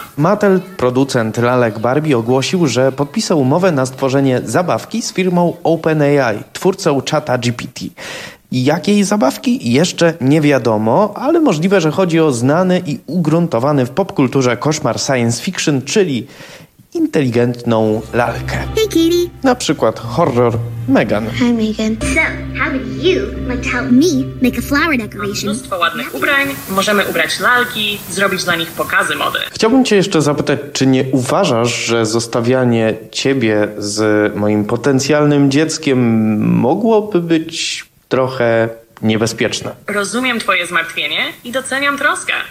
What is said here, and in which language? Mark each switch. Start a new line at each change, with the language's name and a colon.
Polish: Mattel, producent lalek Barbie, ogłosił, że podpisał umowę na stworzenie zabawki z firmą OpenAI, twórcą czata GPT. Jakiej zabawki? Jeszcze nie wiadomo, ale możliwe, że chodzi o znany i ugruntowany w popkulturze koszmar science fiction, czyli inteligentną lalkę.
English: Hey Katie.
Polish: Na przykład horror Megan.
English: Hi Megan. So, how would you like to help me make a flower decoration?
Polish: Mnóstwo ładnych ubrań, możemy ubrać lalki, zrobić dla nich pokazy mody. Chciałbym cię jeszcze zapytać, czy nie uważasz, że zostawianie ciebie z moim potencjalnym dzieckiem mogłoby być trochę niebezpieczne. Rozumiem twoje zmartwienie i doceniam troskę.